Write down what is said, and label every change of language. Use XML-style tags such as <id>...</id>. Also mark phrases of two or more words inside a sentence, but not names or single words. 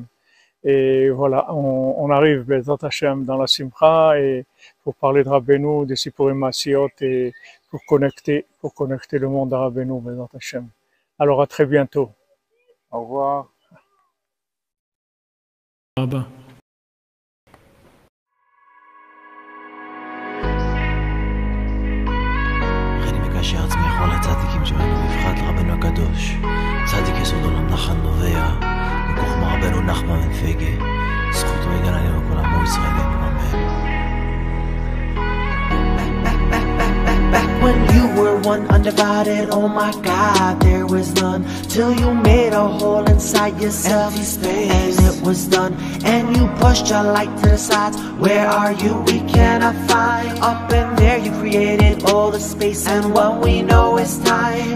<fr>Et voilà, on arrive</fr> <he>בעזרת השם</he> <fr>dans la Simcha et pour parler de Rabbeinu, des Sipurim Masiot et pour connecter le monde à Rabbeinu</fr> <he>בעזרת השם.</he> <fr>Alors à très bientôt. Au revoir. Bye.</fr> <he>מקשר עצמי כל הצדיקים שבנו בבחת רבנו הקדוש צדיק יסוד עולם נחל נובע מכוחמה רבנו נחמן בן פגה זכותו יגן עלינו כל עמו ישראל אמן.</he> <en>when you were one undivided, oh my God, there was none. Till you made a hole inside yourself, empty space, and it was done. And you pushed your light to the sides. Where are you? We cannot find. Up in there you created all the space, and what we know is time.</en>